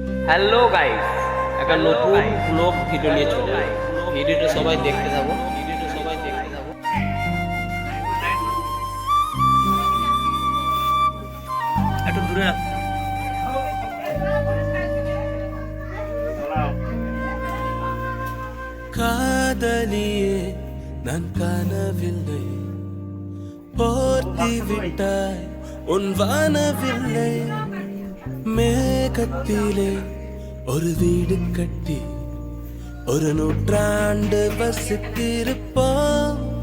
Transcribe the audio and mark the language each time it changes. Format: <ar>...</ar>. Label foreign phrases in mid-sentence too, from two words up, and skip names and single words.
<bn>হ্যালো গাইস, একটা নতুন</bn> <en>vlog video</en> <bn>নিয়ে চলে এলাম। ভিডিওটা সবাই দেখতে থাকো। একটু দূরে রাখ।</bn> <ta>காதலியே நான் காணவில்லை, போர்த்தி விட்டாய் உன் வானவில்லை. மேகத்திலே ஒரு வீடு கட்டி ஒரு நூற்றாண்டு வசித்திருப்போம்.</ta>